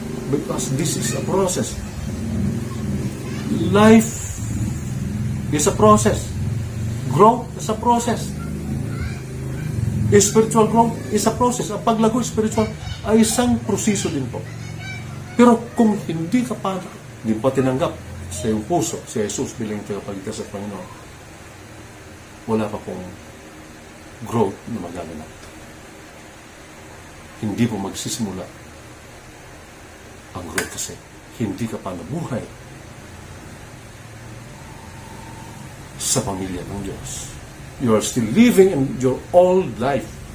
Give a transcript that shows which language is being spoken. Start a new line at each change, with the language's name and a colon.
English: Because this is a process. Life is a process. Growth is a process. Spiritual growth is a process.
Filipino: Ang paglago spiritual ay isang proseso din po. Pero kung hindi pa tinanggap sa iyong puso si Jesus bilang tagapagligtas sa Panginoon, wala pa pong growth na magaganap. Hindi po magsisimula ang growth kasi hindi ka pa nabuhay sa pamilya ng Diyos.
English: You are still living in your old life.